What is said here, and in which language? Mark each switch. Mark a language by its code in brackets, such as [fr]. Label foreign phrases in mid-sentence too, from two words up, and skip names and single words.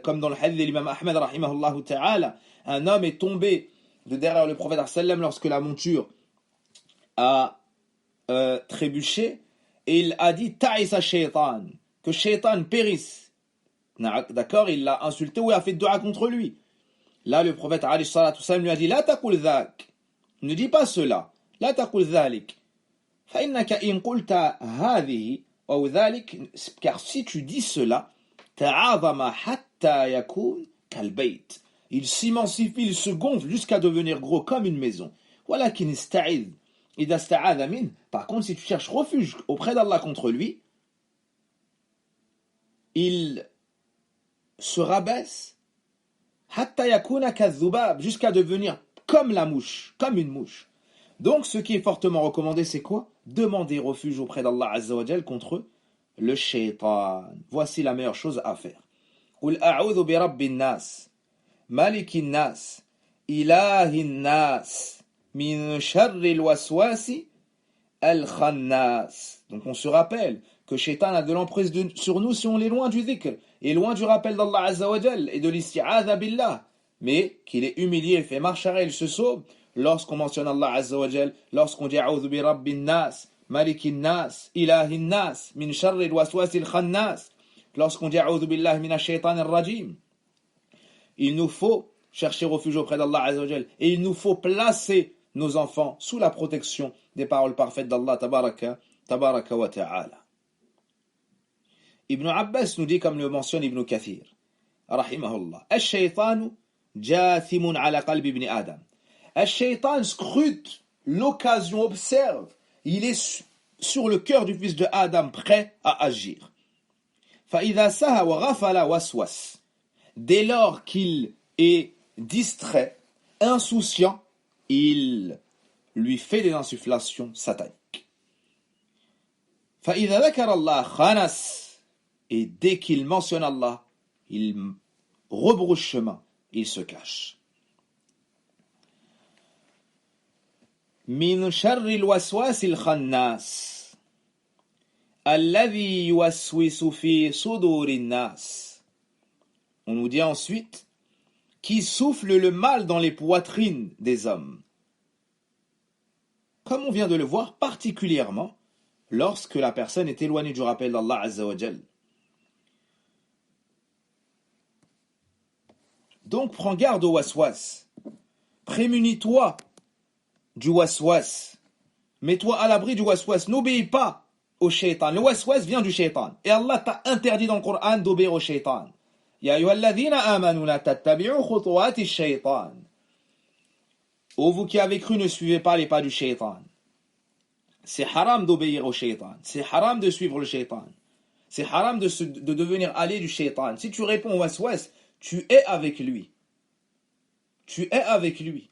[fr] Comme dans le hadith de l'imam Ahmed, [ar] رحمه الله تعالى, [fr] un homme est tombé de derrière le prophète sallam lorsque la monture a trébuché et il a dit [ar] تعس الشيطان, [fr] que shaytan périsse. D'accord, il l'a insulté ou il a fait dua contre lui. Là, le prophète [ar] عليه الصلاة والسلام [fr] lui a dit [ar] لا تقل ذاك, [fr] ne dis pas cela, [ar] لا تقل ذلك فإنك إن قلت هذه [fr] ou dhalik, car si tu dis cela, [ar] تعاظم حتى يكون كالبيت, [fr] il s'immensifie, il se gonfle jusqu'à devenir gros comme une maison. [ar] ولكن استعذ إذا استعاذ من, [fr] par contre si tu cherches refuge auprès d'Allah contre lui, il se rabaisse [ar] حتى يكون كالذباب, [fr] jusqu'à devenir comme la mouche, comme une mouche. Donc ce qui est fortement recommandé, c'est quoi? Demander refuge auprès d'Allah [ar] عز وجل [fr] contre le shaytan. Voici la meilleure chose à faire. [ar] قل أعوذ برب الناس ملك الناس إله الناس من شر الوسواس الخناس. [fr] Donc on se rappelle que Shaitan a de l'emprise sur nous si on est loin du dhikr et loin du rappel d'Allah [ar] عز وجل [fr] et de l' [ar] استعاذة بالله, [fr] mais qu'il est humilié, il fait marche arrière, il se sauve lorsqu'on mentionne Allah [ar] عز وجل, [fr] lorsqu'on dit [ar] أعوذ برب الناس ملك الناس إله الناس من شر الوسواس الخناس, [fr] lorsqu'on dit [ar] أعوذ بالله من الشيطان الرجيم. [fr] Il nous faut chercher refuge auprès d'Allah [ar] عز وجل [fr] et il nous faut placer nos enfants sous la protection des paroles parfaites d'Allah [ar] تبارك وتعالى. [fr] Ibn Abbas nous dit, comme le mentionne Ibn Kathir, rahimahullah, [ar] الشيطان جاثم على قلب ابن آدم. [fr] Al-Shaytan scrute l'occasion, observe, il est sur le cœur du fils de Adam, prêt à agir. [ar] فَإِذَا سَهَا وَغَفَلَ وَسْوَسْ. [fr] Dès lors qu'il est distrait, insouciant, il lui fait des insufflations sataniques. [ar] فَإِذَا ذَكَرَ اللَّهَ خَنَسْ. [fr] Et dès qu'il mentionne Allah, il rebrousse chemin, il se cache. [ar] من شر الوسواس الخناس الذي يوسوس في صدور الناس. [fr] On nous dit ensuite qui souffle le mal dans les poitrines des hommes. Comme on vient de le voir, particulièrement lorsque la personne est éloignée du rappel d'Allah [ar] عز وجل. [fr] Donc prends garde au waswas. Prémunis-toi du waswas. Mets-toi à l'abri du waswas. N'obéis pas au shaitan. Le waswas vient du shaitan. Et Allah t'a interdit dans le Coran d'obéir au shaitan. [ar] يا أيها الذين آمنوا لا تتبعوا خطوات الشيطان. [fr] Ô vous qui avez cru, ne suivez pas les pas du shaitan. C'est haram d'obéir au shaitan. C'est haram de suivre le shaitan. C'est haram de devenir allié du shaitan. Si tu réponds au waswas, tu es avec lui. Tu es avec lui.